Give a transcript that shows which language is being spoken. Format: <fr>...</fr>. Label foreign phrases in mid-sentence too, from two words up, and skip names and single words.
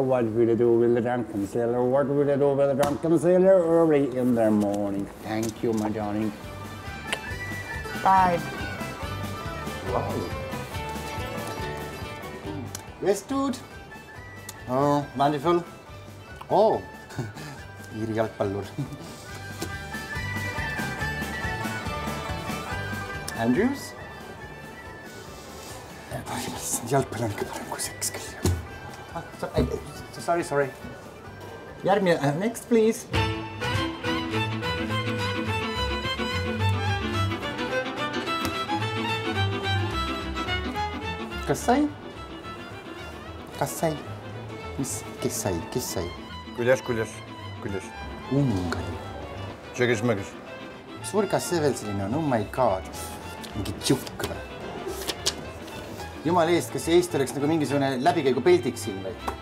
<en>What will you do with the drunken sailor? What will you do with the drunken sailor early in the morning? Thank you, my darling. Bye. Wow. Yes, dude. Oh, wonderful.</en> <et>Oh, Iiri jalgpallur. Andrews? Jalgpall on ikka parem kui seks küll. Sorry. Järgmine,</et> <en>next please.</en> <et>Kas sai? Kes sai? Kuidas? Ungari. Sööges-mööges. Kas see veel selline on?</et> <en>Oh my god.</en> <et>Mingi tšukk või? Jumal eest, kas see Eesti oleks nagu mingisugune läbikäigu peldiks siin või?</et>